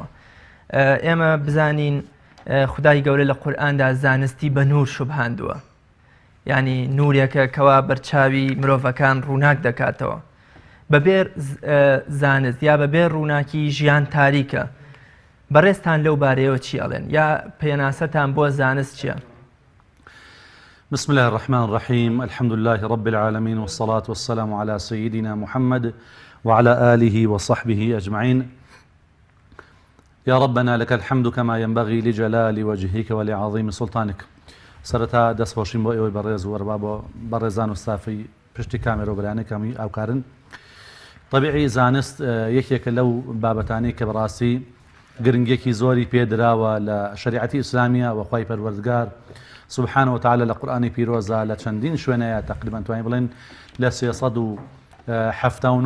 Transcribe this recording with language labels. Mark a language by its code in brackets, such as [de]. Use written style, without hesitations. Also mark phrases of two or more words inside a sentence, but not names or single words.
[ckb] ئێمە بزانین خودای گەورە لە قورئاندا زانستی بە نور شوبهاندووە، یعنی نورێکە کەوا بەرچاوی مرۆڤەکان ڕووناک دەکاتەوە. بەبێر زانست یا بەبێر ڕووناکی ژیان تاریکە. بەڕێزتان لەو بارەیەوە چی ئەڵێن یا پێناسەتان بۆ زانست چییە؟ [ar] بسم الله الرحمن الرحيم الحمد لله رب العالمين والصلاة والسلام على سيدنا محمد وعلى آله وصحبه أجمعين. يا ربنا لك الحمد كما ينبغي لجلال وجهك ولعظيم سلطانك. [ckb] سرتا دەست خۆشیم بۆ ئێوەی بەڕێز و وەربا بۆ بەڕێزان و ستافی پشتی کامێرە و بەرانەکەمی ئاوکارن. طبیعی زانست یەکێکە لەو بابەتانەی کە بەڕاستی گرنگێکی زۆری پێدراوە لە شریعەتی ئیسلامیە و خوای پەروەردگار [ar] سبحانه وتعالى [ckb] لە قورئانی پیرۆزە لە چەندین شوێنەیە تقریبا توانین بڵێن لە 379